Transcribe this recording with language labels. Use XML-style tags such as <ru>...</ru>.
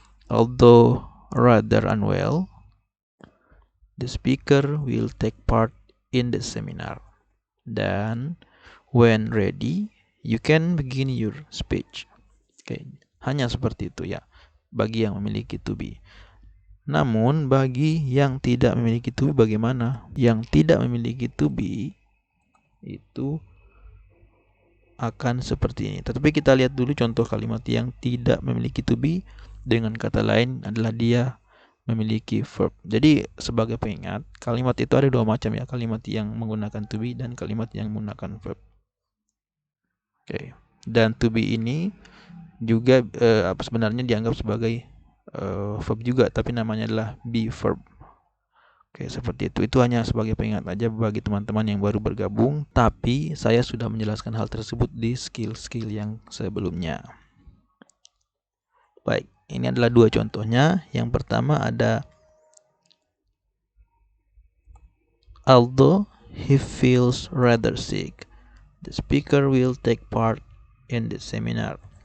<en>Although rather unwell, the speaker will take part in the seminar. Dan when ready, you can begin your speech.</en> <id>Oke, hanya seperti itu ya bagi yang memiliki to be. Namun bagi yang tidak memiliki to be bagaimana? Yang tidak memiliki to be itu akan seperti ini. Tetapi kita lihat dulu contoh kalimat yang tidak memiliki to be. Dengan kata lain adalah dia memiliki verb. Jadi sebagai pengingat, kalimat itu ada dua macam ya, kalimat yang menggunakan to be dan kalimat yang menggunakan verb. Oke. Dan to be ini juga sebenarnya dianggap sebagai verb juga, tapi namanya adalah be verb. Oke, seperti itu. Itu hanya sebagai pengingat aja bagi teman-teman yang baru bergabung, tapi saya sudah menjelaskan hal tersebut di skill-skill yang sebelumnya. Baik, ini adalah dua contohnya. Yang pertama ada</id> <en>although he feels rather sick, the speaker will take part in the seminar.</en>